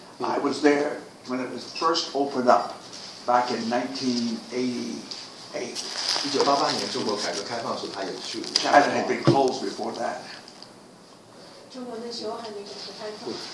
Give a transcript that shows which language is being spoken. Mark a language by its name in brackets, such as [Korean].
[English] I was there when it was first opened up back in 1988. [Chinese] 1988年中国改革开放的时候，他也去。 [English] China had been closed before that. [Chinese] 中国那时候还没改革开放。